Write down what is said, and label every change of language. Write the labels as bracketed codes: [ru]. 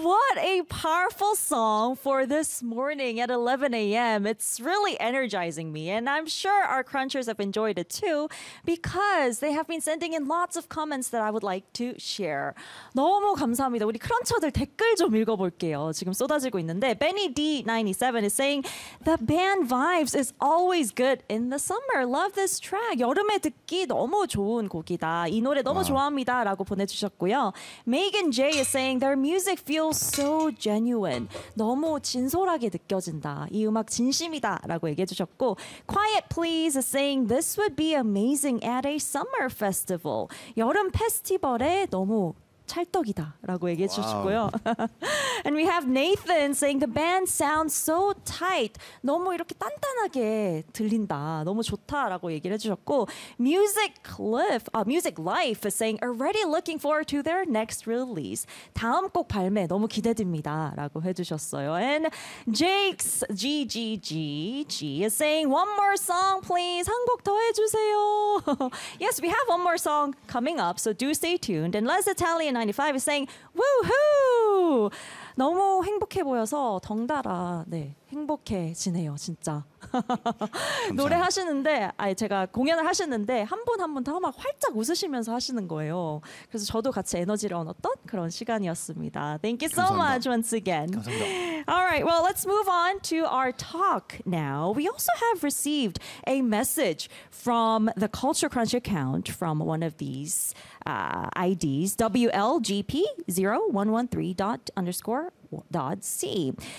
[en] What a powerful song for this morning at 11 a.m. It's really energizing me, and I'm sure our crunchers have enjoyed it too because they have been sending in lots of comments that I would like to share. [ko] 너무 감사합니다. 우리 크런처들 댓글 좀 읽어볼게요. 지금 쏟아지고 있는데 [en] Benny D97 is saying the band vibes is always good in the summer. Love this track. [ko] 여름에 듣기 너무 좋은 곡이다. 이 노래 너무 좋아합니다. 라고 보내주셨고요. [en] Megan J is saying their music feels so genuine. [ko] 너무 진솔하게 느껴진다. 이 음악 진심이다 라고 얘기해 주셨고 [en] Quiet Please is saying this would be amazing at a summer festival. [ko] 여름 페스티벌에 너무 찰떡이다 라고 얘기해 주셨고요. [en] And we have Nathan saying the band sounds so tight. [ko] 너무 이렇게 단단하게 들린다. 너무 좋다 라고 얘기를 해주셨고 [en] Music Life is saying already looking forward to their next release. [ko] 다음 곡 발매 너무 기대됩니다 라고 해주셨어요. [en] And Jake's GGGG is saying one more song please. [ko] 한 곡 더 해주세요. [en] Yes, we have one more song coming up, so do stay tuned. And Les Italian 95 is saying woohoo. [ko] 너무 행복해 보여서 덩달아 네 행복해지네요 진짜. 노래하시는데 아니 제가 공연을 하시는데 한 분 한 분 다 막 활짝 웃으시면서 하시는 거예요. 그래서 저도 같이 에너지를 얻었던 그런 시간이었습니다. [en] Thank you so [ko] 감사합니다. [en] much once again. [ko] 감사합니다. [en] All right, well, let's move on to our talk now. We also have received a message from the Culture Crunch account from one of these IDs, WLGP0113.underscore.c.